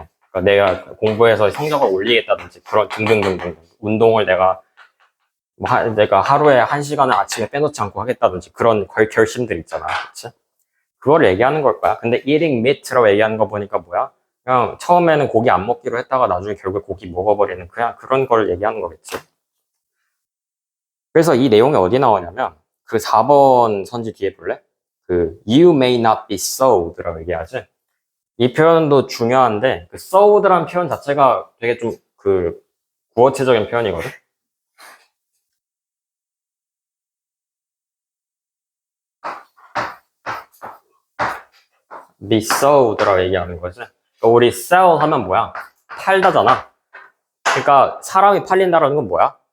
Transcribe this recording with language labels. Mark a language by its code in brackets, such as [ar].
[ko] 그러니까 내가 공부해서 성적을 올리겠다든지 그런 등등등등 운동을 내가 하루에 1시간을 아침에 빼놓지 않고 하겠다든지 그런 결심들 있잖아. 그치? 그걸 얘기하는 걸 거야. 근데 [en] eating meat [ko] 라고 얘기하는 거 보니까 뭐야? 그냥 처음에는 고기 안 먹기로 했다가 나중에 결국 고기 먹어버리는 그냥 그런 걸 얘기하는 거겠지. 그래서 이 내용이 어디 나오냐면 그 4번 선지 뒤에 볼래? [en] you may not be sold라고 [ko] 얘기하지. 이 표현도 중요한데 그 sold라는 표현 자체가 되게 좀 구어체적인 표현이거든. [en] be sold [ko] 라고 얘기하는 거지. 그러니까 우리 sell 하면 뭐야? 팔다잖아. 그러니까 사람이 팔린다라는 건 뭐야?